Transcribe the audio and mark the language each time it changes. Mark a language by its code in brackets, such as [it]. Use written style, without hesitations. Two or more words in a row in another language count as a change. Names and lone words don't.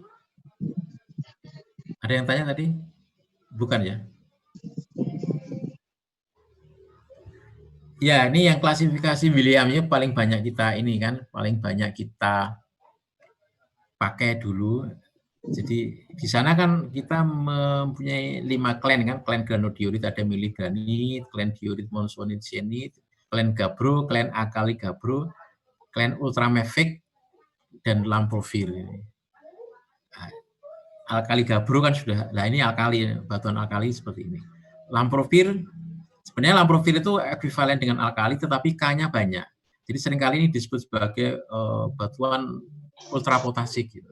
[id] Ada yang tanya tadi? Bukan ya? Ya, ini yang klasifikasi Williamnya paling banyak kita ini kan, paling banyak kita pakai dulu. Jadi di sana kan kita mempunyai 5 klen kan, klen granodiorit ada miligranit, klen diorit monsonit sienit, klen gabbro, klen alkali gabbro, klen ultramafic dan lamprovir. Nah, alkali gabbro kan sudah, nah ini alkali, batuan alkali seperti ini. Lamprovir, sebenarnya lamprovir itu ekivalen dengan alkali, tetapi K-nya banyak. Jadi seringkali ini disebut sebagai batuan ultrapotasik gitu.